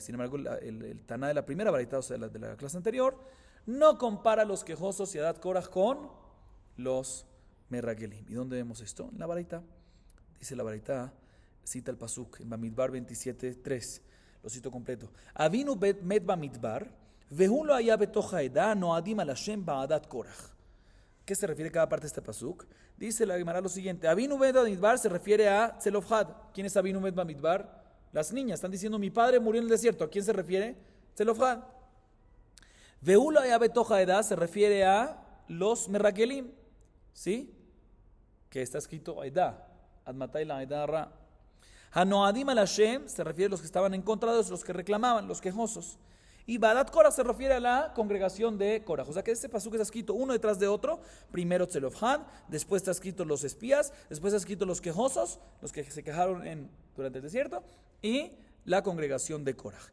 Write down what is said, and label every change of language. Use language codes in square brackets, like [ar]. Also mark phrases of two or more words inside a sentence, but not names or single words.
[es] Sin embargo, el Taná de la primera baraita, o sea, de la clase anterior, no compara a los quejosos y Adat Korach con los merragelim. ¿Y dónde vemos esto? En la baraita. Dice la baraita, cita el pasuk en Bamidbar 27:3. Lo cito completo. [he] אבינו מת במדבר, והוא לא היה בתוך העדה נועדים על השם בעדת קרח. [es] ¿Qué se refiere a cada parte de este pasuk? Dice la Gemara lo siguiente. [he] אבינו מת במדבר [es] se refiere a Tzelofhad. ¿Quién es [he] אבינו מת במדבר? [es] Las niñas están diciendo, mi padre murió en el desierto. ¿A quién se refiere? [he] Tzelofhad. והוא לא היה בתוך העדה [es] se refiere a los [he] merragelim. [es] ¿Sí? Que está escrito Aida. [he] עד מתי לעדה הרעה. הנועדים על השם [es] se refiere a los que estaban en contra de Dios, los que reclamaban, los quejosos. Y Badat Korach se refiere a la congregación de Korach. O sea que este pasuk está escrito uno detrás de otro. Primero Tzelofhad, después está escrito los espías, después está escrito los quejosos, los que se quejaron durante el desierto, y la congregación de Korach.